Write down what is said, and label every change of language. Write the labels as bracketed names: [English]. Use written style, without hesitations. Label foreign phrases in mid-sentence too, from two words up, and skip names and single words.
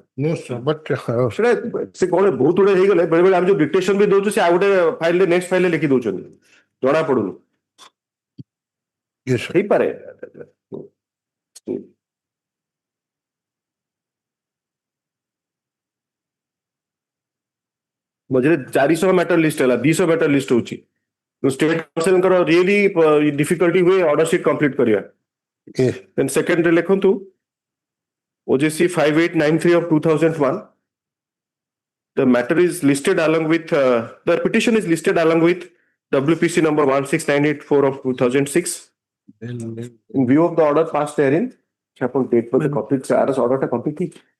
[English] No, sir. But [Odia] ସେଟା ସେ କଣ ବହୁତ ଗୁଡେ ହେଇଗଲେ ବେଳେ ବେଳେ ଆମେ ଯୋଉ ଡିକ୍ଟେସନ ବି ଦଉଛୁ ସେ ଆଉ ଗୋଟେ ଫାଇଲରେ [English] next filere [Odia] ଲେଖି ଦଉଛନ୍ତି. ଜଣା ପଡୁନି. [English] yes, sir. [Odia] ହେଇପାରେ. ମଝିରେ 400 [English] matter list [Odia] ହେଲା 200 [English] matter list [Odia] ହଉଛି. [English] state councilnkar really difficulty [Odia] ହୁଏ [English] order sheet complete [Odia] କରିବା. [English] Yes. Then second ଲେଖନ୍ତୁ OJC 5893 of 2001. The matter is listed along with the petition is listed along with WPC number 16984 of 2006. In view of the order passed therein, upon date for the complete order to complete.